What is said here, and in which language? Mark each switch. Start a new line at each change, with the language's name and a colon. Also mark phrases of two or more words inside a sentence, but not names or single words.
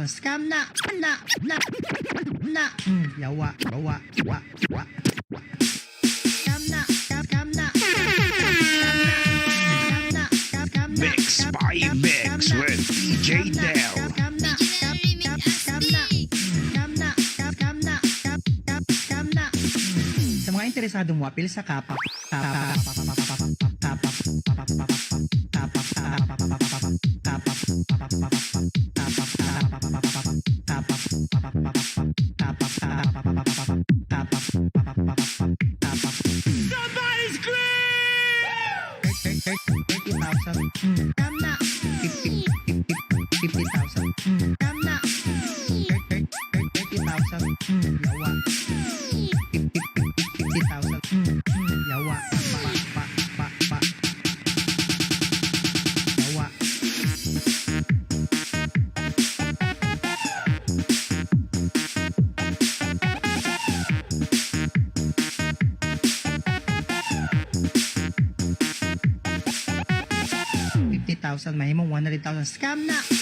Cebuano: Scam na. Yawa, bawa, wa. Scam na.
English: Mix by Mix with DJ Del.
Cebuano: Sa mga interesadong moapil sa kapa,
English: Somebody scream!
Cebuano: 30,000. Scam na. 50,000. Scam na. 30,000. Yawa. 50,000. Yawa. Yawa. 50,000, mahimong 100,000. Scam na.